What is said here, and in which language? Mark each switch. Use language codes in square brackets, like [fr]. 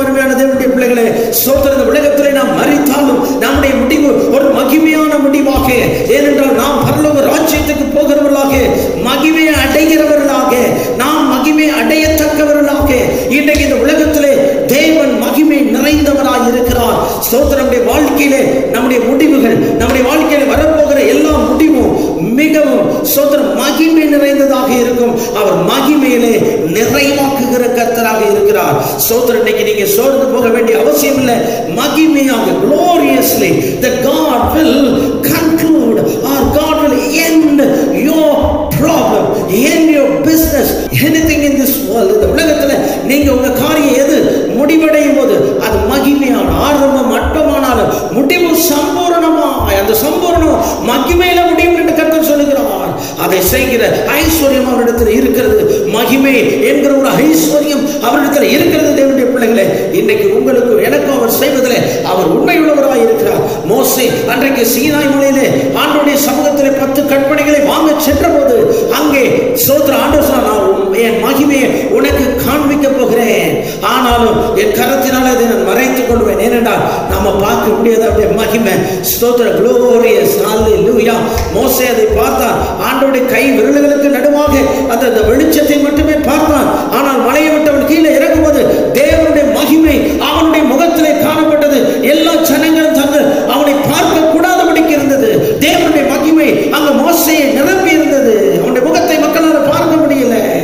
[ta] அருமையான தேவனுடைய பிள்ளைகளே, சோதர உலகத்திலே நாம் மரித்தாலும் நம்முடைய முடிவு ஒரு மகிமையான முடிவாக, ஏனென்றால் நாம் பரலோக ராஜ்யத்துக்கு போகிறவர்களாக, மகிமையை அடைகிறவர்களாக, நாம் மகிமை அடையத்தக்கவர்களாக இன்றைக்கு இந்த உலகத்திலே தேவன் மகிமை நிறைந்தவராய் இருக்கிறார். சோதரனுடைய வாழ்க்கையிலே நம்முடைய முடிவுகள், நம்முடைய வாழ்க்கையில வரப்போகிற எல்லா முடிவும் மிகவும் சோதரம் மகிமை நிறைந்ததாக இருக்கும். அவர் மகிமையிலே நிறைவாக்குகிற கர்த்தராக இருக்கிறார். சோதரன் இன்னைக்கு நீங்க சோர்ந்து போக வேண்டிய அவசியம் இல்லை. மகிமையாக [en] gloriously the God will conclude or God will end your problem, end your business, anything in this world. [ta] இந்த உலகத்துல நீங்க உங்க காரியம் எது முடிவடையும் போது அது மகிமையான ஆரம்பம் அற்பமானாலும் முடிவு சம்பூர்ணமா, அந்த சம்பூர்ணம் மகிமையில முடியும் என்று கர்த்தர் சொல்லுகிறார். அதை செய்கிற ஐஸ்வர்யம் அவரிடத்தில் இருக்கிறது. மகிமை என்கிற ஒரு ஐஸ்வர்யம் அவரிடத்தில் இருக்கிறது. தேவனுடைய பிள்ளைகளே, இன்னைக்கு உங்களுக்கு எனக்கும் அவர் செய்வதிலே அவர் உண்மையுள்ளவராய் இருக்கிறார். மோசே அன்றைக்கு சீனாய் மலையிலே ஆண்டவருடைய சமூகத்திலே 10 கற்பனைகளை வாங்க சென்ற போது அங்கே சோதர ஆண்டவர் சொன்னார், என் மகிமையை உனக்கு காண்பிக்க போகிறேன், ஆனாலும் என் கரத்தினால அதை நான் மறைத்துக் கொள்வேன். ஏனென்றால் நாம பார்க்க முடியாத அவருடைய மகிமை. [en] ஸ்தோத்திர glorious hallelujah. [ta] மோசே அதை பார்த்தான். ஆண்டவருடைய கை விரல்களுக்கு நடுவாக அந்த வெளிச்சத்தை மட்டுமே பார்த்தான். ஆனால் மலையை விட்டு அவன் கீழே இறங்கும்போது தேவனுடைய மகிமை அவனுடைய முகத்திலே காணப்பட்டது. எல்லா ஜனங்களும் தங்கள் அவனை பார்க்க கூடாதபடிக்கு இருந்தது. தேவனுடைய மகிமை அங்க மோசேயை நிரப்பி இருந்தது. அவனுடைய முகத்தை மக்களால் பார்க்க முடியல.